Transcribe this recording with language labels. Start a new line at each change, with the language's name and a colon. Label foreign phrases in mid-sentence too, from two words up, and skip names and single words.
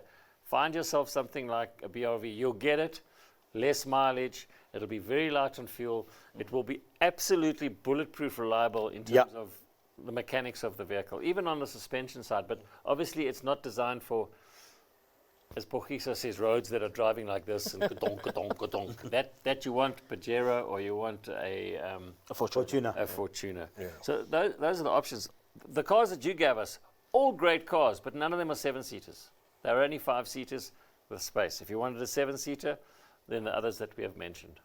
English: Find yourself something like a BRV. You'll get it, less mileage. It'll be very light on fuel. It will be absolutely bulletproof, reliable in terms Yeah. of the mechanics of the vehicle, even on the suspension side. But obviously, it's not designed for, as Pogiso says, roads that are driving like this and ka-donk, ka-donk, ka-donk. That you want Pajero or you want a Fortuner. Fortuner. Yeah. So those are the options. The cars that you gave us, all great cars, but none of them are 7-seaters. They're only 5-seaters with space. If you wanted a 7-seater, then the others that we have mentioned.